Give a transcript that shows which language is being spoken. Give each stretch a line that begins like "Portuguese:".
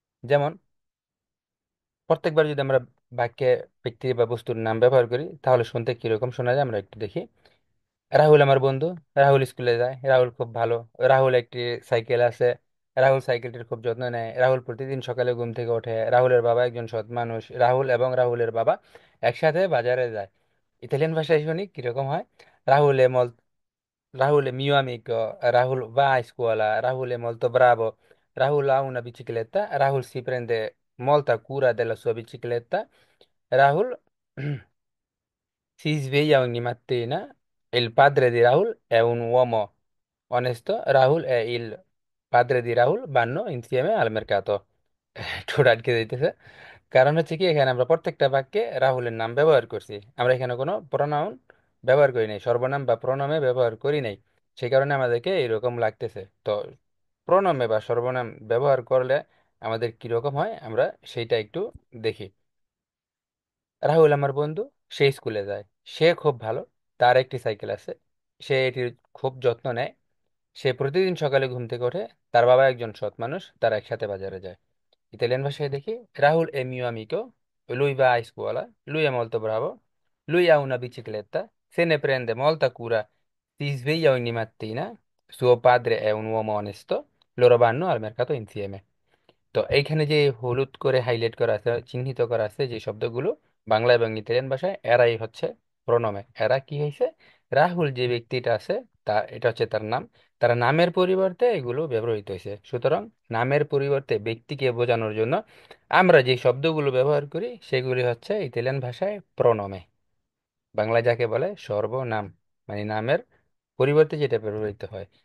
Bangla: যেমন প্রত্যেকবার যদি আমরা বাক্যে ব্যক্তি বা বস্তুর নাম ব্যবহার করি তাহলে শুনতে কিরকম শোনা যায় আমরা একটু দেখি। রাহুল আমার বন্ধু, রাহুল স্কুলে যায়, রাহুল খুব ভালো, রাহুল একটি সাইকেল আছে, রাহুল সাইকেলটির খুব যত্ন নেয়, রাহুল প্রতিদিন সকালে ঘুম থেকে ওঠে, রাহুলের বাবা একজন সৎ মানুষ, রাহুল এবং রাহুলের বাবা একসাথে বাজারে যায়। ইতালিয়ান ভাষায় শুনি কিরকম হয়। রাহুল এ মল
Italian: Rahul è mio amico, Rahul va a scuola, Rahul è molto bravo, Rahul ha una bicicletta, Rahul si prende molta cura della sua bicicletta, Rahul si sveglia ogni mattina, il padre di Rahul è un uomo onesto, Rahul e il padre di Rahul vanno insieme al mercato.
Bangla: একটু আটকে দিতেছে, কারণ হচ্ছে কি এখানে আমরা প্রত্যেকটা বাক্যে রাহুলের নাম ব্যবহার করছি, আমরা এখানে কোনো প্রোনাউন ব্যবহার করি নাই, সর্বনাম বা প্রণমে ব্যবহার করি নাই। সেই কারণে আমাদেরকে এরকম লাগতেছে। তো প্রণমে বা সর্বনাম ব্যবহার করলে আমাদের কিরকম হয় আমরা সেইটা একটু দেখি। রাহুল আমার বন্ধু, সে স্কুলে যায়, সে খুব ভালো, তার একটি সাইকেল আছে, সে এটির খুব যত্ন নেয়, সে প্রতিদিন সকালে ঘুম থেকে ওঠে, তার বাবা একজন সৎ মানুষ, তারা একসাথে বাজারে যায়। ইতালিয়ান ভাষায় দেখি।
Italian: রাহুল è mio amico, lui va a scuola, lui è molto bravo, lui ha una bicicletta, se ne prende molta cura, si sveglia ogni mattina, suo padre è un uomo onesto, loro vanno al mercato insieme।
Bangla: তো এইখানে যে হলুদ করে highlight করা আছে, চিহ্নিত করা আছে যে শব্দগুলো, বাংলা এবং ইতালিয়ান ভাষায় এরাই হচ্ছে প্রণমে। এরা কি হয়েছে? রাহুল যে ব্যক্তিটা আছে, তা এটা হচ্ছে তার নাম, তার নামের পরিবর্তে এগুলো ব্যবহৃত হয়েছে। সুতরাং নামের পরিবর্তে ব্যক্তিকে বোঝানোর জন্য আমরা যে শব্দগুলো ব্যবহার করি সেগুলি হচ্ছে ইতালিয়ান ভাষায় প্রণমে, বাংলায় যাকে বলে সর্বনাম, মানে নামের পরিবর্তে যেটা ব্যবহৃত হয়।